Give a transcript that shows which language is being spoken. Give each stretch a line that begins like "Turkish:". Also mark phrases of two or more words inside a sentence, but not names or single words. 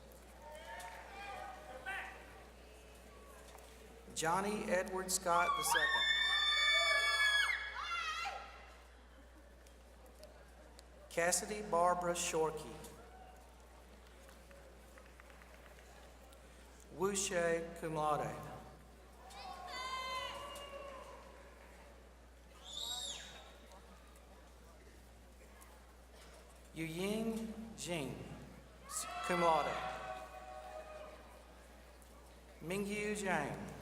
English: Johnny Edward Scott II. Cassidy Barbara Shorkey. Wu She,
Latin: cum laude.
English: Yuying Jing,
Latin: cum laude.
English: Mingyu Zhang.